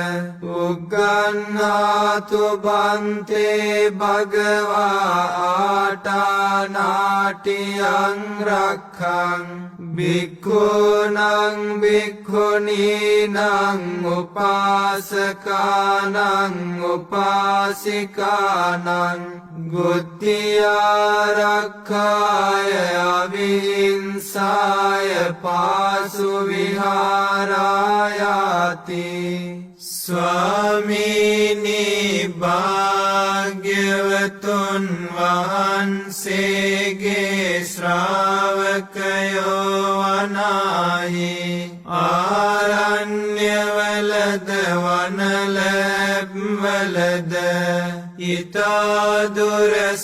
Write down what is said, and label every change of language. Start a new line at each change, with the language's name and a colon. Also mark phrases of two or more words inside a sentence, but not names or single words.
Pali: උග්ගණ්ණාතු බන්තේ භගවා ආටානාටියං රක්ඛං භික්ඛූනං භික්ඛුනීනං උපාසකානං උපාසිකානං ගුත්තිආරක්ඛාය අවිහිංසාය පාසු විහාරායාති.
Sinhala: ස්වාමීනි භාග්‍යවතුන් වහන්සේගේ ශ්‍රාවකයෝ වනාහි ආරණ්‍යවලද වනලැබ්වලද ඉතා දුර